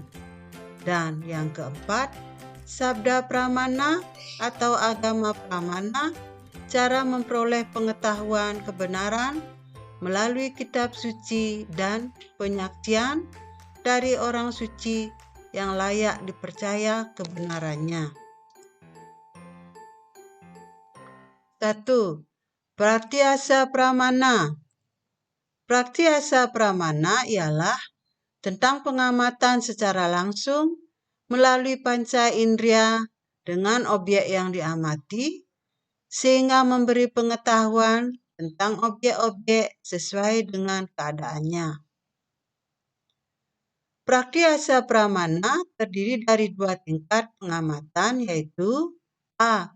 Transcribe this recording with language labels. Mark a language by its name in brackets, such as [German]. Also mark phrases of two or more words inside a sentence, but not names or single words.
[Indonesian] Dan yang keempat, [Sanskrit] sabda pramana [Indonesian] atau [Sanskrit] agama pramana, [Indonesian] cara memperoleh pengetahuan kebenaran melalui kitab suci dan penyaksian dari orang suci yang layak dipercaya kebenarannya. 1. [Sanskrit] Praktiasa pramana. Praktiasa pramana [Indonesian] ialah tentang pengamatan secara langsung melalui panca indera dengan objek yang diamati, sehingga memberi pengetahuan tentang objek-objek sesuai dengan keadaannya. [Sanskrit] Praktiasa pramana [Indonesian] terdiri dari 2 tingkat pengamatan, yaitu A.